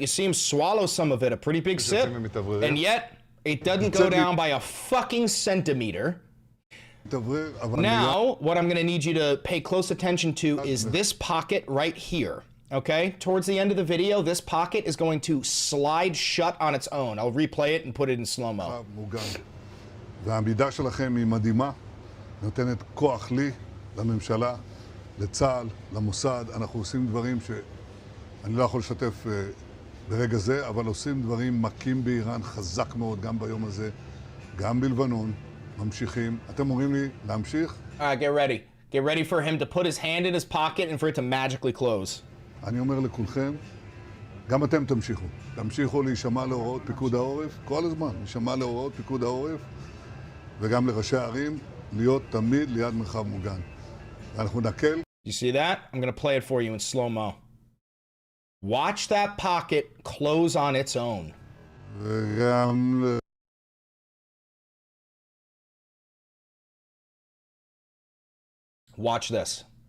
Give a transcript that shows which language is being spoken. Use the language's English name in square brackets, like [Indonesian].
[English] You see him swallow some of it. A pretty big sip. And yet, it doesn't go down by a fucking centimeter. Now, what I'm going to need you to pay close attention to is this pocket right here. Okay? Towards the end of the video, this pocket is going to slide shut on its own. I'll replay it and put it in slow-mo. [Hebrew] והעמידה שלכם היא מדהימה, נותנת כוח לי, לממשלה, לצה"ל, למוסד. אנחנו עושים דברים שאני לא יכול לשתף ברגע זה, אבל עושים דברים מכים באיראן חזק מאוד, גם ביום הזה, גם בלבנון, ממשיכים. אתם אומרים לי להמשיך? [English] Get ready. Get ready for him to put his hand in his pocket and for it to magically close. [Hebrew] אני אומר לכולכם, גם אתם תמשיכו. תמשיכו להישמע להוראות פיקוד העורף, כל הזמן, להישמע להוראות פיקוד העורף, וגם לראשי הערים, להיות תמיד ליד מרחב מוגן. ואנחנו נקל. [English] You see that? I'm going to play it for you in slow-mo. Watch that pocket close on its own. [Hebrew] וגם... [English] Watch this.